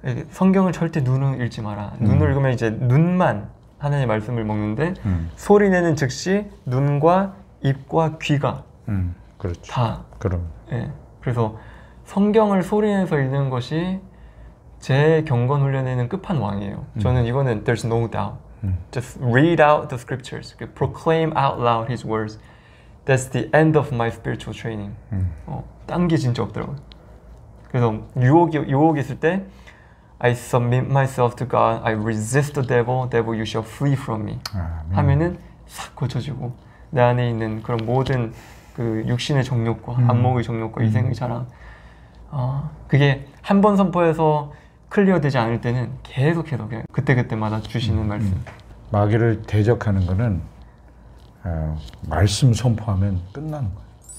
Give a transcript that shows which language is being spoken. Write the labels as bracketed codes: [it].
[ko] 성경을 절대 눈으로 읽지 마라. 눈으로 읽으면 이제 눈만 하나님의 말씀을 먹는데 소리내는 즉시 눈과 입과 귀가 그렇죠. 다. 그럼. 예. 그래서 성경을 소리내서 읽는 것이 제 경건 훈련에는 끝판왕이에요. 저는 이거는 [en] there's no doubt. Just read out the scriptures. Proclaim out loud his words. That's the end of my spiritual training. [ko] 딴 게 진짜 없더라고요. 그래서 유혹이 있을 때 [en] I submit myself to God. I resist the devil. Devil, you shall flee from me. [ko] 하면은 싹 고쳐지고 내 안에 있는 그런 모든 그 육신의 정욕과 안목의 정욕과 이생의 자랑. 그게 한 번 선포해서 클리어되지 않을 때는 계속해서 그냥 그때그때마다 주시는 말씀. 마귀를 대적하는 거는 말씀 선포하면 끝나는 거예요.